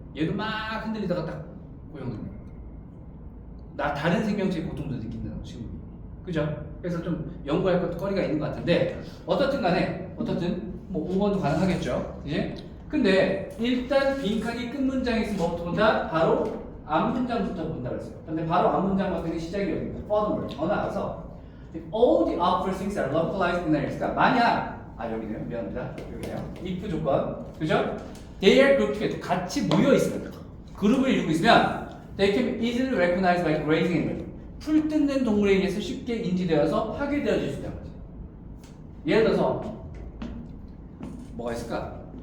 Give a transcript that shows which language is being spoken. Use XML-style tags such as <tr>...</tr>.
<ko>얘도 막 흔들리다가 딱 고정됩니다. 나 다른 생명체의 고통도 느낀다는 친구. 그죠? 그래서 좀 연구할 것도 거리가 있는 것 같은데 어떻든 간에 뭐 5번도 가능하겠죠. 이제 근데 일단 빈칸이 끝 문장에 있으면 뭐부터 본다? 바로 앞 문장부터 본다 그랬어요. 근데 바로 앞 문장 같은 게 시작이 여기입니다.</ko> <en>furthermore</en> <ko>더 나가서</ko> <en>if all the upper things are localized in areas</en> <ko>그러니까 만약 여기네요. 미안합니다. 여기네요. if 조건 그죠?</ko> <en>they are grouped together</en> <ko>같이 모여 있으면 그룹을 이루고 있으면</ko> <en>they can be easily recognized by grazing animals</en> <ko>풀 뜯는 동물에 의해서 쉽게 인지되어서 파괴되어질 수 있다는 거죠. 예를 들어서 뭐가 있을까?</ko>